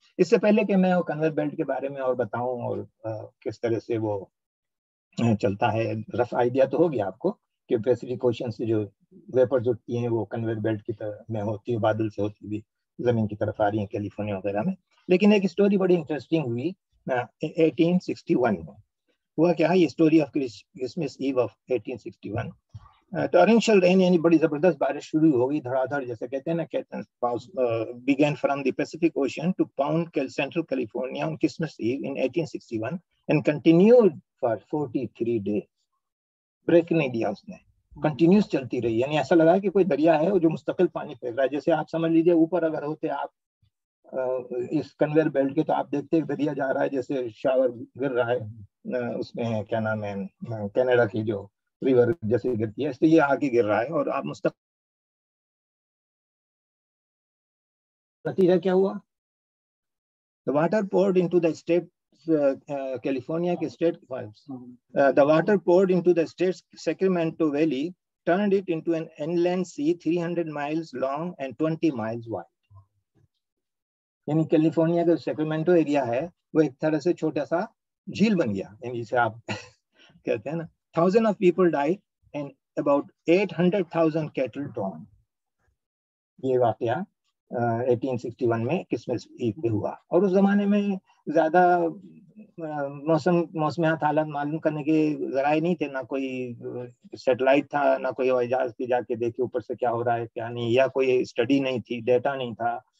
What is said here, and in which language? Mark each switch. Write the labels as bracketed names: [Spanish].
[Urdu] اس سے پہلے کہ میں وہ کنویئر بیلٹ کے بارے میں اور بتاؤں اور کس طرح سے وہ چلتا ہے, رف آئیڈیا تو ہو گیا آپ کو کہ پیسیفک اوشین سے جو ویپرز اٹھتی ہیں وہ کنویئر بیلٹ کی طرح میں ہوتی ہے, بادل سے ہوتی ہوئی زمین کی طرف آ رہی ہیں کیلیفورنیا وغیرہ میں. لیکن ایک اسٹوری بڑی انٹرسٹنگ ہوئی 1861 میں. ہوا کیا ہے, یہ اسٹوری آف کرسمس ایو آف 1861. ٹورنشل رین یعنی بڑی زبردست بارش شروع ہو گئی دھڑا دھڑ, جیسے کہتے ہیں نا, [English] began from the Pacific Ocean to pound Central California on Christmas Eve in 1861 and continued for 43 days. [Urdu] Break نہیں دیا اس نے, کنٹینیوس چلتی رہی. یعنی ایسا لگا کہ کوئی دریا ہے جو مستقل پانی پھینک رہا ہے. جیسے آپ سمجھ لیجیے اوپر اگر ہوتے آپ اس کنویئر بیلٹ کے تو آپ دیکھتے ایک دریا جا رہا ہے جیسے شاور گر رہا ہے اس میں, کیا نام ہے, کینیڈا کی جو ریور جیسے گرتی ہے, اس سے یہ آگے گر رہا ہے اور آپ مستقل. نتیجہ کیا ہوا, [English] the water poured into the state California کے state the water poured into the state's Sacramento Valley turned it into an inland sea 300 miles long and 20 miles wide. [Urdu] یعنی کیلیفورنیا کا سیکرامنٹو ایریا ہے وہ ایک طرح سے چھوٹا سا جھیل بن گیا, یعنی جسے آپ کہتے ہیں نا. [English] Thousands of people died and about 800,000 cattle drowned. [Urdu] یہ واقعہ 1861 میں کرسمس ایو پہ ہوا. اور اس زمانے میں زیادہ موسمیات حالات معلوم کرنے کے ذرائع نہیں تھے, نہ کوئی سیٹلائٹ تھا, نہ کوئی ہوائی جہاز پہ جا کے دیکھے اوپر سے کیا ہو رہا ہے کیا نہیں, یا کوئی اسٹڈی نہیں تھی, ڈیٹا نہیں تھا.